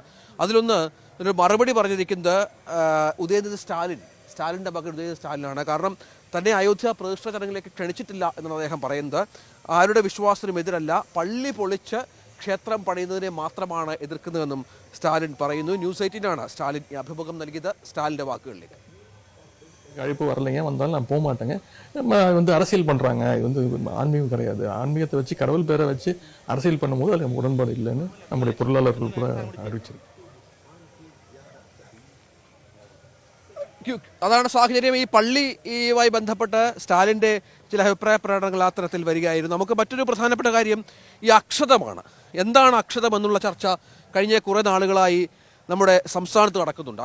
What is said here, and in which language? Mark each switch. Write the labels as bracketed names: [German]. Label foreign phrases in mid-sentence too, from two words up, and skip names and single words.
[Malayalam] അതിലൊന്ന് ഒരു മറുപടി പറഞ്ഞിരിക്കുന്നത് ഉദയനിധി സ്റ്റാലിൻ്റെ മകൻ ഉദയനിധി സ്റ്റാലിനാണ്. കാരണം തന്നെ അയോധ്യ പ്രതിഷ്ഠ ചടങ്ങിലേക്ക് ക്ഷണിച്ചിട്ടില്ല എന്നാണ് അദ്ദേഹം പറയുന്നത്. ആരുടെ വിശ്വാസത്തിനും എതിരല്ല, പള്ളി പൊളിച്ച് ക്ഷേത്രം പണിയുന്നതിനെ മാത്രമാണ് എതിർക്കുന്നതെന്നും സ്റ്റാലിൻ പറയുന്നു. ന്യൂസ് 18 സ്റ്റാലിൻ ഈ അഭിമുഖം നൽകിയത്. സ്റ്റാലിൻ്റെ വാക്കുകളിലേക്ക്. [Tamil] அழைப்பு வரலைங்க, வந்தாலும் நான் போக மாட்டேங்க. அரசியல் பண்ணுறாங்க, இது ஆன்மீகம் கிடையாது. ஆன்மீகத்தை வச்சு கடவுள் பேரை வச்சு அரசியல் பண்ணும்போது அது நமக்கு உடன்பாடு இல்லைன்னு நம்முடைய பொருளாளர்கள் கூட அறிவிச்சிருக்கு. [Malayalam] അതാണ് സാഹചര്യം. ഈ പള്ളിയുമായി ബന്ധപ്പെട്ട് സ്റ്റാലിൻ്റെ ചില അഭിപ്രായ പ്രകടനങ്ങൾ ആ തരത്തിൽ വരികയായിരുന്നു. നമുക്ക് മറ്റൊരു പ്രധാനപ്പെട്ട കാര്യം ഈ അക്ഷതമാണ്. എന്താണ് അക്ഷതം എന്നുള്ള ചർച്ച കഴിഞ്ഞ കുറേ നാളുകളായി നമ്മുടെ സംസ്ഥാനത്ത് നടക്കുന്നുണ്ട്.